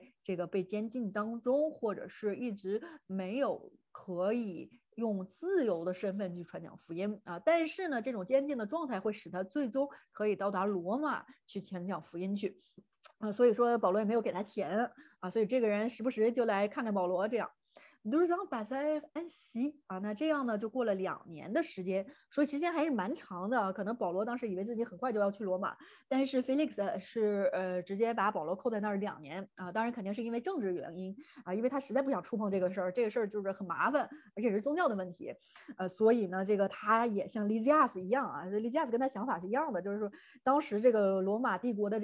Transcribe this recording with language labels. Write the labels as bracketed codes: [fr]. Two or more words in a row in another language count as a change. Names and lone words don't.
[zh] 这个被监禁当中，或者是一直没有可以用自由的身份去传讲福音啊，但是呢，这种监禁的状态会使他最终可以到达罗马去传讲福音去啊，所以说保罗也没有给他钱啊，所以这个人时不时就来看看保罗这样。 [fr] 2 ans passèrent ainsi [zh] 啊，那这样呢就过了2年的时间，说时间还是蛮长的。可能保罗当时以为自己很快就要去罗马，但是 Felix 是直接把保罗扣在那儿2年啊，当然肯定是因为政治原因啊，因为他实在不想触碰这个事儿，这个事儿就是很麻烦，而且是宗教的问题，所以呢，这个他也像 Lysias 一样啊，Lysias 跟他想法是一样的，就是说当时这个罗马帝国的